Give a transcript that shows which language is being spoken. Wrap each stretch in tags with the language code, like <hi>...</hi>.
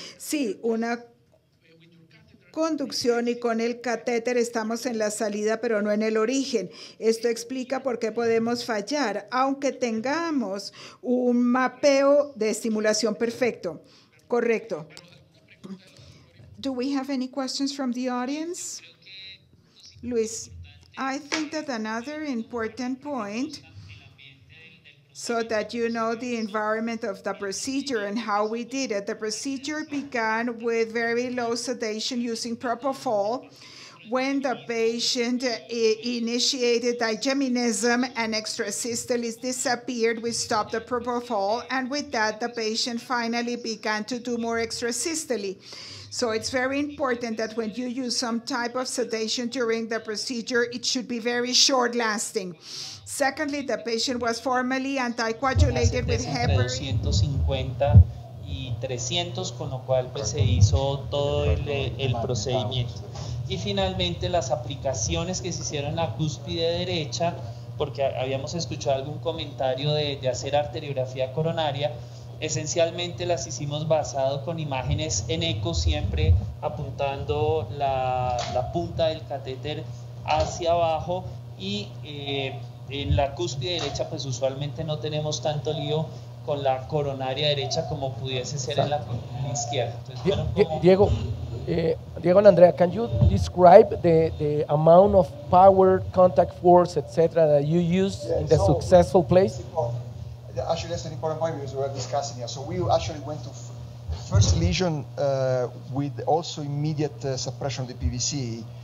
<es>Sí, una conducción, y con el catéter estamos en la salida pero no en el origen. Esto explica por qué podemos fallar aunque tengamos un mapeo de estimulación perfecto. Correcto.</es> <en>Do we have any questions from the audience? Luis, I think that another important point, so that you know the environment of the procedure and how we did it. The procedure began with very low sedation using propofol. When the patient initiated digeminism and extrasystoles disappeared, we stopped the propofol, and with that, the patient finally began to do more extrasystole. So it's very important that when you use some type of sedation during the procedure, it should be very short-lasting. Secondly, the patient was formally anticoagulated with heparin.</en> <es>250 y 300, con lo cual pues se hizo todo el procedimiento. Y finalmente las aplicaciones que se hicieron en la cúspide derecha, porque habíamos escuchado algún comentario de hacer arteriografía coronaria, esencialmente las hicimos basado con imágenes en eco, siempre apuntando la punta del catéter hacia abajo, y en la cúspide derecha pues usualmente no tenemos tanto lío con la coronaria derecha como pudiese ser en la izquierda. Entonces,</es> <en>Diego and Andrea, can you describe the amount of power, contact force, etc. that you used in the successful place? Actually, that's an important point because we were discussing here. So we actually went to first lesion with also immediate suppression of the PVC.</en>